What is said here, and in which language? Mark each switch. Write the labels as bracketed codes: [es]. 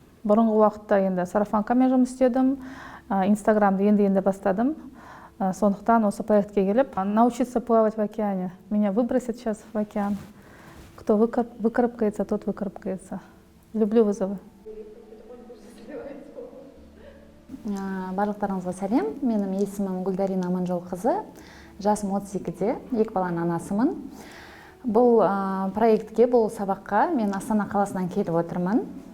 [kk] Бұрынғы уақытта енді сарафанкамен жұмыс істедім, Инстаграмды енді бастадым. Сондықтан осы проектке келіп, [ru] научиться плавать в океане. Меня выбросят сейчас в океан. Кто выкарабкается, тот выкарабкается. Люблю вызовы. [kk] Барлықтарыңызға сәлем. Менің есімім Гүлдарина Аманжолқызы. Жасым 32-де, 2 баланың анасымын. Бұл проектке, бұл сабаққа мен Астана қаласынан келіп отырмын.